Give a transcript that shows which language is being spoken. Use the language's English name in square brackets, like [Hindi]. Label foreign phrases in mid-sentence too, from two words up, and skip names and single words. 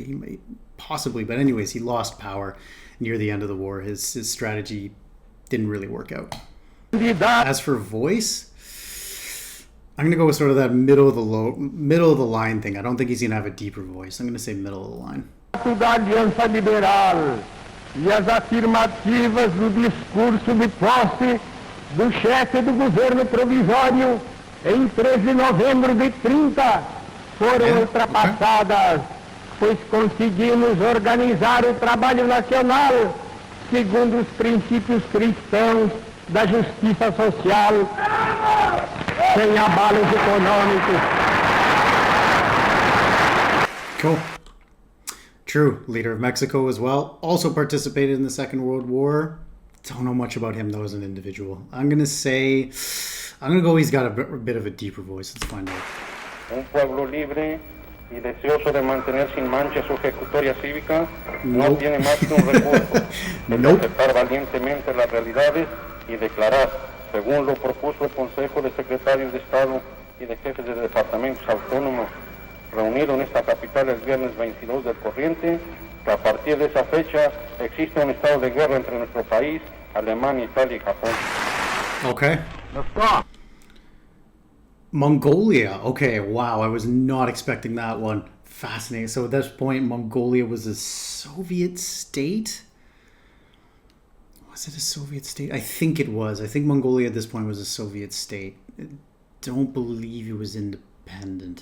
[English] He may possibly, but anyways, he lost power near the end of the war. His strategy didn't really work out. As for voice, I'm gonna go with sort of that middle of the line thing. I don't think he's gonna have a deeper voice. I'm gonna say middle of the line. [Portuguese] Da Aliança Liberal e as afirmativas do discurso de posse do chefe do governo provisório em 13 de novembro de 30 foram ultrapassadas, pois conseguimos organizar o trabalho nacional segundo os princípios cristãos da justiça social, sem abalos econômicos. [English] Cool. True. Leader of Mexico as well. Also participated in the Second World War. Don't know much about him, though, as an individual. I'm going to go he's got a bit of a deeper voice. Let's find out. [Spanish] Un pueblo libre y deseoso de mantener sin mancha su ejecutoria cívica no tiene más que un recurso de aceptar valientemente las realidades y declarar, según lo propuso el Consejo de Secretarios de Estado y de Jefes de Departamentos Autónomos reunido en esta capital el viernes 22 del corriente, que a partir de esa fecha existe un estado de guerra entre nuestro país, Alemania, Italia y Japón. [English] Okay. Mongolia. Okay, wow. I was not expecting that one. Fascinating. So at this point, Mongolia was a Soviet state? Was it a Soviet state? I think it was. I think Mongolia at this point was a Soviet state. I don't believe it was independent.